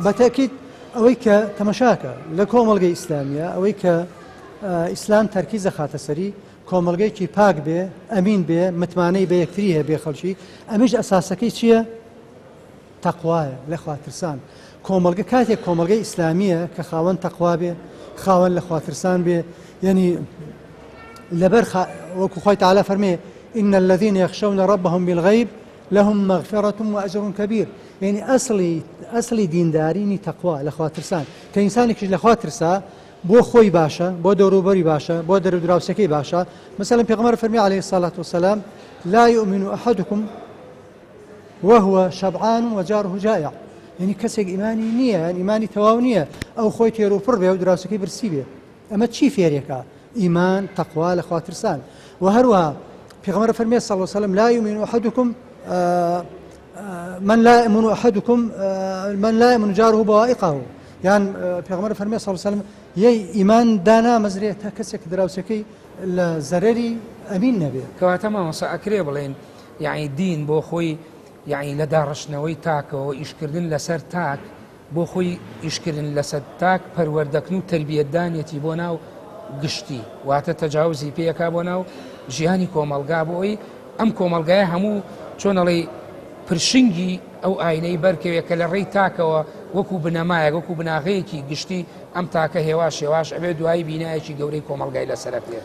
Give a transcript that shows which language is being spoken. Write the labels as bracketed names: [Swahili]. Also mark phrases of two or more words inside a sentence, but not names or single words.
[Central Kurdish] بەتەکیت ئەوەی کە تەمەشاکە لە کۆمەڵگەی ئیسلامیە ئەوەی کە ئیسلام تەرکیزە خاتە سەری کۆمەڵگەیەکی پاک بێ ئەمین بێ متمانەی بە یەکتری هەیە بێ خەڵکی ئەمیش ئەساسەکەی چییە؟ تەقوایە لە خواترسان کۆمەڵگە کاتێک کۆمەڵگەی ئیسلامیە کە خاوەن تەقوا بێ خاوەن لە خواترسان بێ یعنی لەبەر وەکو خۆی تعالی فەرمێ [Arabic] إن الذين يخشون ربهم بالغيب لهم مغفرة وأجر كبير يعني أصلي [Central Kurdish] دیندارینی تەقوا لە خواترسان کە ئینسانێکیش لە خواترسا بۆ خۆی باشە بۆ دەوروبەری باشە بۆ دەرودراوسەکەی باشە مثلا پێغەمبەر فەرمی [Arabic] عليه الصلاة والسلام لا يؤمن أحدكم وهو شبعان وجاره جائع يعني [Central Kurdish] کەسێک ئیمانی نییە یان ئیمانی تەواو نییە ئەو خۆی تێروپڕ بێ و دراوسەکەی برسی بێ ئەمە چی فێرێکە ئیمان تەقوا لە خواترسان و هەروەها پێغەمبەر فەرمی [Arabic] صلی الله عليه وسلم لا يؤمن أحدكم من لا يؤمن جاره بوائقه [Central Kurdish] یان پێغەمبەر فەرمی [Arabic] صلی الله عليه وسلم [Central Kurdish] یەی ئیمان دانامەزرێتە کەسێک دراوسەکەی لە زەرەری ئەمین نەبێت کەواتە مامۆستا ئەکرێ بڵێن یعنی دین بۆ خۆی یعنی لە داڕشتنەوەی تاکەوە ئیشکردن لەسەر تاک بۆ خۆی ئیشکردن لەسەر تاک پەروەردەکردن و تەربیەتدانێتی بۆ ناو گشتی واتە تەجاوزی پێیەکا بۆ ناو ژیانی کۆمەلگا بۆی ئەم کۆمەلگایە هەموو چۆنەڵێ پرشنگی ئەو ئاینەی بەرکەوێت کە لە ڕێی تاکەوە وەکو بنەمایە وەکو بناغەیەکی گشتی ئەم تاکە هێواش هێواش ئەبێ دوایی بینایەکی گەورەی کۆمەلگای لەسەرە پێ